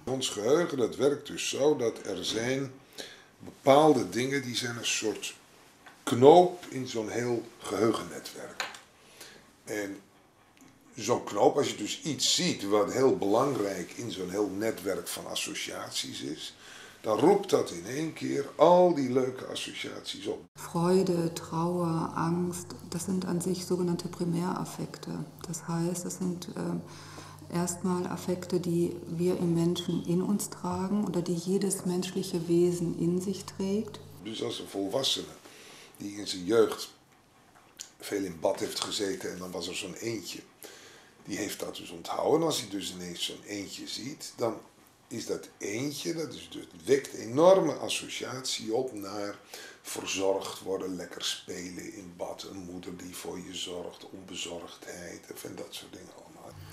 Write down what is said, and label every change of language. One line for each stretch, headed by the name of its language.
Dutch: Ons geheugen dat werkt dus zo dat er zijn bepaalde dingen die zijn een soort knoop in zo'n heel geheugennetwerk. En zo'n knoop, als je dus iets ziet wat heel belangrijk in zo'n heel netwerk van associaties is, dan roept dat in één keer al die leuke associaties op.
German: Freude, Trauer, Angst, das sind an sich sogenannte Primäraffekte. Das heißt, das sind erstmal Affekte, die wir im Menschen in uns tragen oder die jedes menschliche Wesen in sich trägt.
Dutch: Dus als een volwassene die in zijn jeugd veel in bad heeft gezeten en dan was er zo'n eendje, die heeft dat dus onthouden. En als hij dus ineens zo'n eendje ziet, dan is dat eendje, dat wekt enorme associatie op naar verzorgd worden, lekker spelen in bad, een moeder die voor je zorgt, onbezorgdheid en dat soort dingen allemaal.